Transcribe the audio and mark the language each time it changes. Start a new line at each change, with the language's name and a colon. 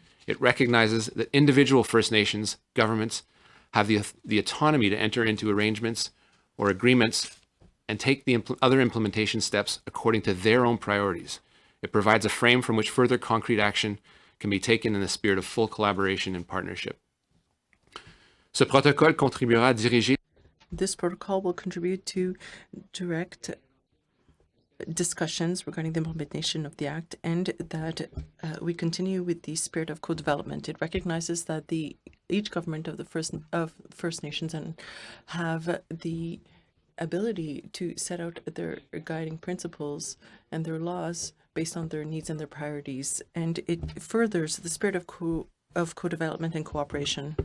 English: It recognizes that individual First Nations governments have the autonomy to enter into arrangements or agreements and take the other implementation steps according to their own priorities. It provides a frame from which further concrete action can be taken in the spirit of full collaboration and partnership.
French: Ce protocole contribuera à diriger.
English: This protocol will contribute to direct discussions regarding the implementation of the Act, and that we continue with the spirit of co-development. It recognizes that each government of the First Nations and have the ability to set out their guiding principles and their laws based on their needs and their priorities, and it furthers the spirit of co-development and cooperation.